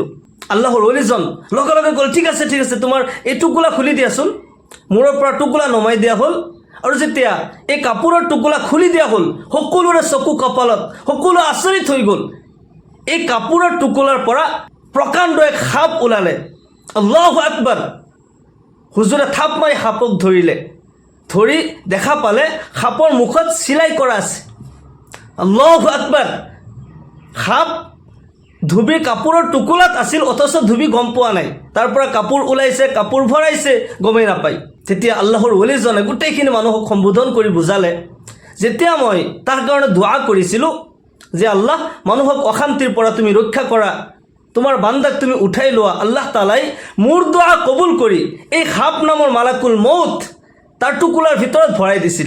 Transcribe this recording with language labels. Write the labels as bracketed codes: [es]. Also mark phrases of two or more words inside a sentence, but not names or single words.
[as] আল্লাহৰ অলিজন লগে লগে ক'ল, ঠিক আছে তোমাৰ এই টুকুলা খুলি দিয়াচোন। মূৰৰ পৰা টুকুলা নমাই দিয়া হ'ল, আৰু যেতিয়া এই কাপোৰৰ টুকুলা খুলি দিয়া হ'ল, সকলোৰে চকু কপালত, সকলো আচৰিত হৈ গ'ল। এই কাপোৰৰ টুকুলাৰ পৰা প্ৰকাণ্ড এক সাপ ওলালে। [ar] الله أكبر. [as] হুজুৰে থাপ মাৰি সাপক ধৰিলে, ধৰি দেখা পালে সাপৰ মুখত চিলাই কৰা আছে। [ar] الله أكبر. [as] সাপ ধুবি কাপোৰৰ টুকুলাত আছিল, অথচ ধুবি গম পোৱা নাই। তাৰ পৰা কাপোৰ ওলাইছে, কাপোৰ ভৰাইছে, গমেই নাপায়। তেতিয়া আল্লাহৰ ওলিজনে গোটেইখিনি মানুহক সম্বোধন কৰি বুজালে, যেতিয়া মই তাৰ কাৰণে দোৱা কৰিছিলোঁ যে আল্লাহ মানুহক অশান্তিৰ পৰা তুমি ৰক্ষা কৰা, তোমাৰ বান্দাক তুমি উঠাই লোৱা, আল্লাহ তাআলাই মোৰ দোৱা কবুল কৰি এই সাপ নামৰ [ar] ملك الموت [as] তাৰ টুকুলাৰ ভিতৰত ভৰাই দিছিল।